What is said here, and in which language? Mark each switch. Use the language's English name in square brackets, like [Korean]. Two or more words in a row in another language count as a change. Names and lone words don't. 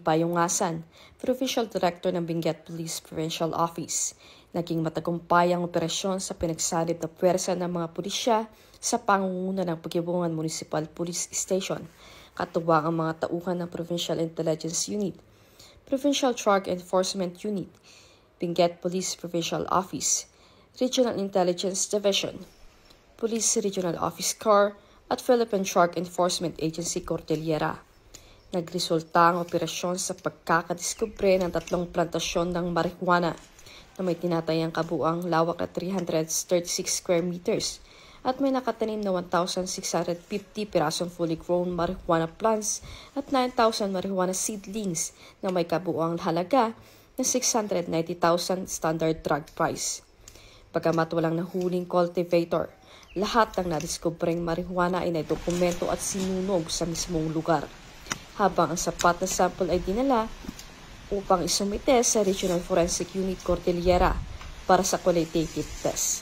[Filipino] Bayongasan, Provincial Director ng Benguet Police Provincial Office, naging matagumpay ang operasyon sa pinagsanib na puwersa ng mga pulisya sa pangunguna ng Pagkibungan Municipal Police Station, katuwang ang mga tauhan ng Provincial Intelligence Unit, Provincial Drug Enforcement Unit, Benguet Police Provincial Office, Regional Intelligence Division, Police Regional Office Corps at Philippine Drug Enforcement Agency Cordillera. Nagresulta ang operasyon sa pagkakadiskubre ng 3 plantasyon ng marijuana na may tinatayang kabuang lawak na 336 [English] square meters [Filipino] at may nakatanim na 1,650 pirasong [English] fully grown marijuana plants [Filipino] at 9,000 marijuana seedlings na may kabuang halaga na 690,000 [English] standard drug price. [Filipino] Bagamat walang nahuling cultivator, lahat ng nadiskubreng marijuana ay naidokumento at sinunog sa mismong lugar, habang ang sapat na sample ay dinala upang isumite sa Regional Forensic Unit Cordillera para sa [English] qualitative test.